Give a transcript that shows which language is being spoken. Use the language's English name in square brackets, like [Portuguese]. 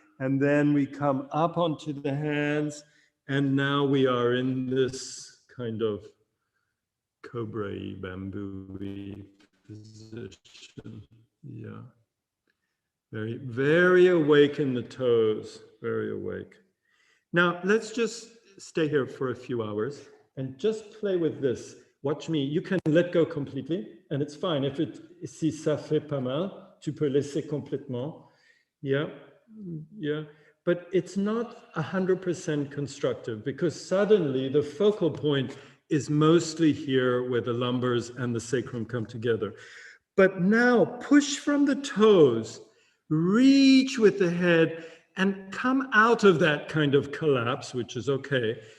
[English] And then we come up onto the hands. And now we are in this kind of cobra-y, bamboo-y position. Yeah. Very, very awake in the toes. Very awake. Now, let's just stay here for a few hours and just play with this. Watch me. You can let go completely, and it's fine. [French] Si ça fait pas mal, tu peux laisser complètement. [English] Yeah, yeah. But it's not 100% constructive because suddenly the focal point is mostly here where the lumbars and the sacrum come together. But now push from the toes, reach with the head, and come out of that kind of collapse, which is okay.